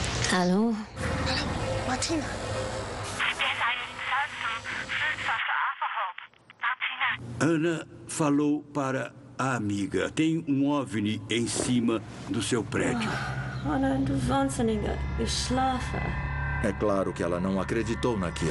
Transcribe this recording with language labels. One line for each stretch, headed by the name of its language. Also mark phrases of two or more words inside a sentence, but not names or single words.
German: Hallo? Hallo, Martina.
Portuguese: Ana falou para a amiga. Tem um OVNI em cima do seu prédio.
German: Anna, du Wahnsinniger. Ich schlafe.
Portuguese: É claro que ela não acreditou naquilo.